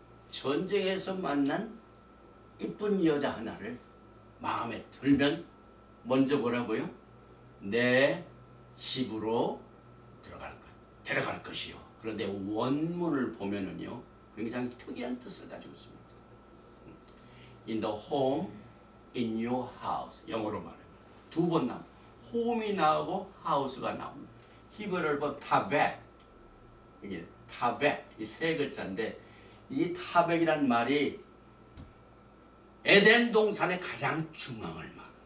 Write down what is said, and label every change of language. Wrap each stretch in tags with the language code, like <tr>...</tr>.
<ko>전쟁에서 만난 이쁜 여자 하나를 마음에 들면 먼저 뭐라고요? 내 집으로 데려갈 것이요. 그런데 원문을 보면은요, 굉장히 특이한 뜻을 가지고 있습니다.</ko> <en>In the home, in your house.</en> <ko>영어로 말해요. 두 번 나옵니다. home이 나오고 house가 나옵니다. 히브리어를 보면 타벳. 이게 타벳 이 세 글자인데 이 타벳이란 말이 에덴 동산의 가장 중앙을 말합니다.</ko>